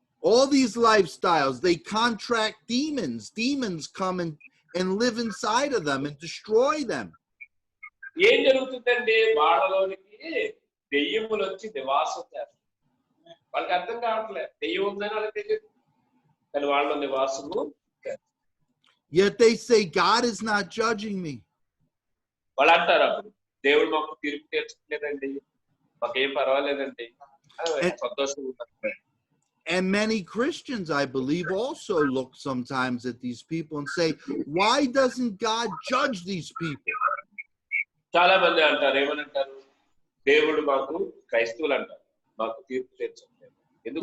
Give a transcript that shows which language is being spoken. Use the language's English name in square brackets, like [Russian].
[English] All these lifestyles, they contract demons. Demons come and live inside of them and destroy them. [Telugu] ఏం జరుగుతుందండి, వాళ్ళలోనికి దెయ్యములు వచ్చి నివాసం చేస్తాయి. వాళ్ళకి అర్థం కావట్లేదు, దెయ్యం ఉందని వాళ్ళకి తెలియదు, కానీ వాళ్ళ నివాసము. [English] Yet they say God is not judging me. [Telugu] వాళ్ళు అంటారు అప్పుడు దేవుడు మాకు తీర్పు తీర్చలేదండి, మాకేం పర్వాలేదండి, సంతోషంగా. [English] And many Christians, I believe, also look sometimes at these people and say, why doesn't God judge these people? [Telugu] చాలా మంది అంటారు, ఏమనంటారు, దేవుడు మాకు, క్రైస్తవులు అంటారు, మాకు తీర్పు తీర్చలేదు.